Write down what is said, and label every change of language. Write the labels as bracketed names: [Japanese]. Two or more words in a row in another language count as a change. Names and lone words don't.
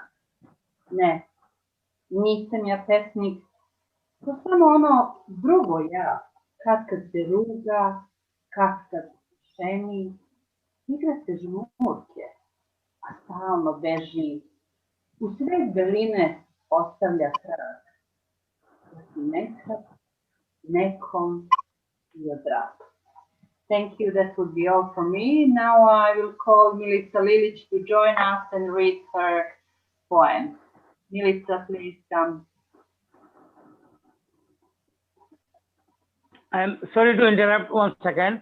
[Serbian] Ne, nisam ja pesnik, to samo ono drugo ja, kad se ruga, kad šeni, igra se žmurke, a stalno beži, u svet beline ostavlja trag. Da si nekad, nekom, [English] Thank you. That would be all for me. Now I will call Milica Ilic to join us and read her poem. Milica, please come. I'm sorry to interrupt 1 second.